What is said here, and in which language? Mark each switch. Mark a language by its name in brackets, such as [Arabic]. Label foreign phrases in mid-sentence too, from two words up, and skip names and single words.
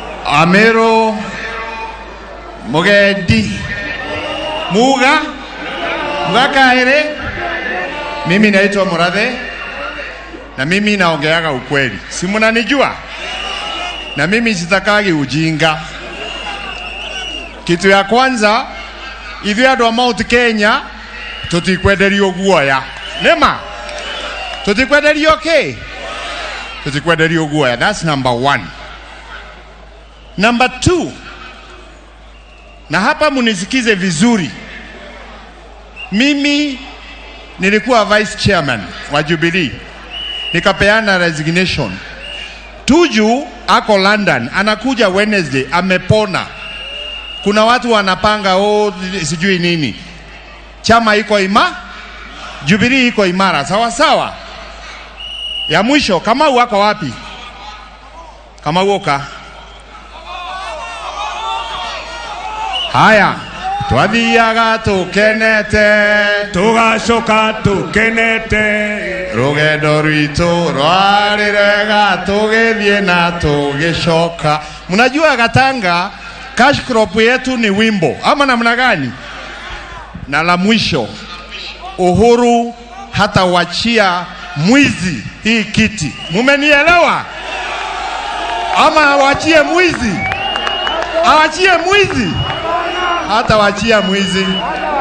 [Swahili] Amero Mogedi Muga Kaere. Mimi naitwa Murathe na mimi naongeaga ukweli. Si mnanijua? Na mimi sitakagi ujinga. Kitu ya kwanza, [Kikuyu] ithuĩ andũ a Mount Kenya tutikwenderio guoya. Nema? Tutikwenderio kĩ? Tutikwenderio guoya. [English] That's number 1. Number 2, [Swahili] na hapa munisikize vizuri. Mimi nilikuwa vice chairman wa Jubilee. Nikapeana resignation. Tuju ako London, anakuja Wednesday, amepona. Kuna watu wanapanga sijui nini. Chama iko Jubilee iko imara. Sawa sawa. Ya mwisho, kama wako wapi? Kama woka. [Kikuyu] Haya, twathiaga tukenete, tugacoka tukenete, rugendo rwitũ rwarĩrega tũgĩthiĩ na tũgĩcoka. [Swahili] Mnajua Gatanga cash crop yetu ni wimbo ama namna gani? Na la mwisho, Uhuru hata wachia mwizi hii kiti. Mumenielewa? Ama awachie mwizi? Awachie mwizi? Hata wachia mwizi.